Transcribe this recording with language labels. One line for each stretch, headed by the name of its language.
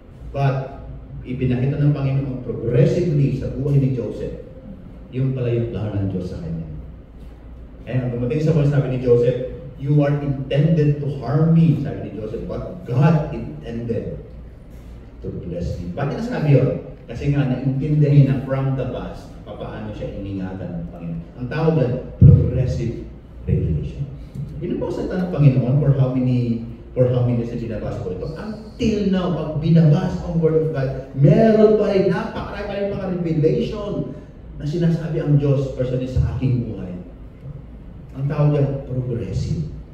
Filipino: But, ipinakita ng Panginoon progressively sa buhay ni Joseph, yung pala yung plano ng Diyos sa kanya.
English: And
Filipino: dumating sa
English: point,
Filipino: sabi ni Joseph,
English: you are intended to harm me, sabi ni Joseph, but God intended to bless me.
Filipino: Bakit nasabi yun? Kasi nga, naintindihin na from the past, paano siya iningatan ng Panginoon. Ang tawag yan, progressive revelation. Yun po sa ng Panginoon for how many na binabasa ko ito.
English: Until now,
Filipino: pag binabasa ang Word of God, meron pa rin, napakarami pa rin mga revelation na sinasabi ang Diyos personally sa aking buhay. Ang tawag yan, progressive.